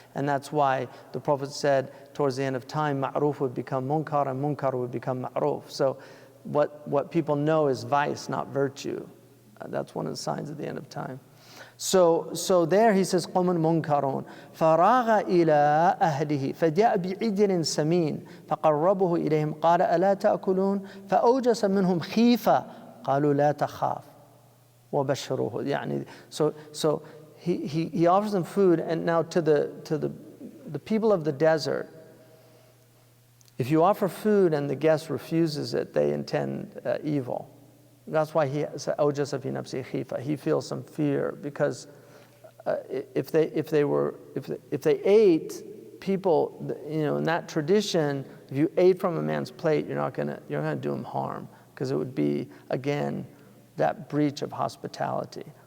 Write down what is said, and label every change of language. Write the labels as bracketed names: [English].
[English] And that's why the Prophet said towards the end of time, ma'ruf would become munkar and munkar would become ma'ruf. So what people know is vice, not virtue. That's one of the signs of the end of time. [Arabic] So there he says, قَوْمٌ مُنْكَرُونَ فَرَاغَ إِلَىٰ أَهْلِهِ فَجَاءَ بِعِجْلٍ سَمِينٍ فَقَرَّبَهُ إِلَيْهِمْ قَالَ أَلَا تَأْكُلُونَ فَأَوْجَسَ مِنْهُمْ خِيفَةً قَالُوا لَا تَخَافْ وَبَشِّرُوهُ. [English] يعني, so he offers them food, and now to the people of the desert, if you offer food and the guest refuses it, they intend evil. That's why he said, [Arabic] أوجس في نفسه خيفة. [English] He feels some fear, because if they ate, people, in that tradition, if you ate from a man's plate, you're not gonna do him harm, because it would be, again, that breach of hospitality.